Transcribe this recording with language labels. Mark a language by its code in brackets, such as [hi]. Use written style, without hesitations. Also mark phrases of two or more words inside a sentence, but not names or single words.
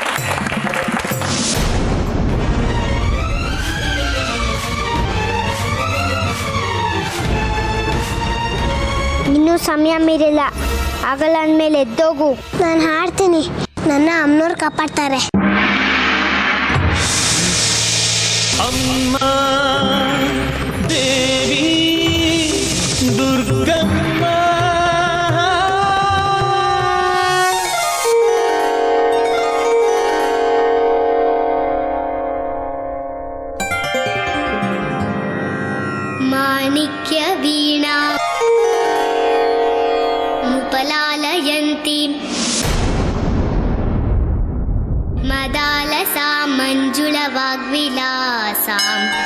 [kn] ಇನ್ನೂ ಸಮಯ ಮೀರಿಲ್ಲ, ಆಗಲ್ಲ ಅಂದಮೇಲೆ ಎದ್ದೋಗು. ನಾನು ಹಾಡ್ತೀನಿ, ನನ್ನ ಅಮ್ಮನವ್ರು ಕಾಪಾಡ್ತಾರೆ. ಅಮ್ಮ ದೇವಿ ದುರ್ಗಮ್ಮ. [sa] ಮಾಣಿಕ್ಯ ವೀಣಾ ಮುಪಲಾಲಯಂತಿ ಮದಾಲಸಾ ಮಂಜುಳ ವಾಗ್ವಿಲಾಸಾಂ.